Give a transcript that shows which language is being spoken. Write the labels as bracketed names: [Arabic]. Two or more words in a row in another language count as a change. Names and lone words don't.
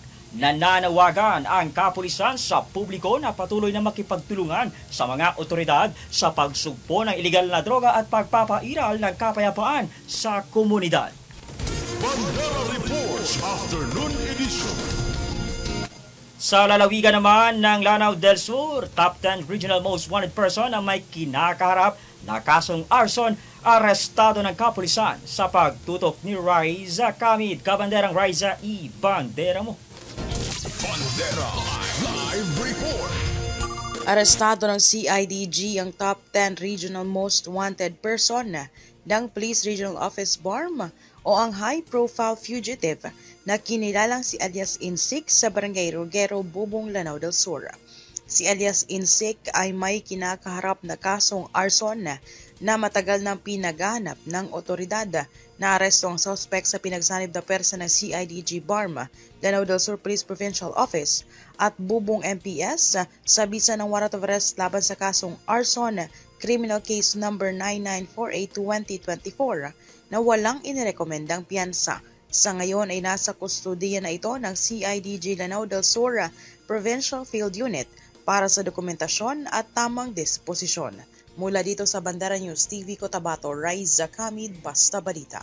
[Filipino] Nananawagan ang kapulisan sa publiko na patuloy na makipagtulungan sa mga otoridad sa pagsugpo ng iligal na droga at pagpapairal ng kapayapaan sa komunidad. Bandera Reports Afternoon Edition. Sa lalawigan naman ng Lanao del Sur, [English] top 10 regional most wanted person [Filipino] na may kinakaharap na kasong arson, arestado ng kapulisan sa pagtutok ni Raisa Kamid. Kabanderang Raisa, i-bandera mo. Bandera Live Report. Arestado ng CIDG ang [English] top 10 regional most wanted person [Filipino] ng Police Regional Office BARM o ang [English] high-profile fugitive [Filipino] na kinilalang si alias Insik sa Barangay Rugero, Bubong, Lanao del Sur. Si alias Insik ay may kinakaharap na kasong arson na matagal nang pinaghahanap ng otoridad. Naaresto ang suspect sa pinagsanib na persa ng CIDG BARM, Lanao del Sur Police Provincial Office at Bubong MPS sa bisa ng [English] warrant of arrest [Filipino] laban sa kasong arson, [English] criminal case number [Filipino] 9948-2024 na walang inirekomendang piyansa. Sa ngayon ay nasa kustodiya na ito ng CIDG Lanao del Sur Provincial Field Unit para sa dokumentasyon at tamang disposisyon. Mula dito sa Bandera News TV Cotabato, Raisa Kamid, Basta Balita.